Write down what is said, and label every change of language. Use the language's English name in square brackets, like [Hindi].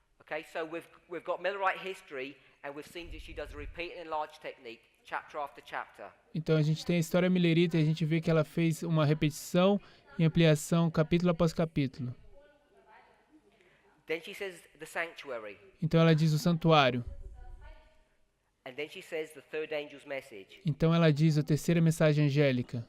[English] Okay, so we've got Millerite history, and we've seen that she does a repeat and enlarge technique, chapter after chapter. [Portuguese] Então a gente tem a história millerita e a gente vê que ela fez uma repetição e ampliação capítulo após capítulo. [English] Then she says the sanctuary. [Portuguese] Então ela diz o santuário. [English] And then she says the third angel's message. [Portuguese] Então ela diz a terceira mensagem angélica.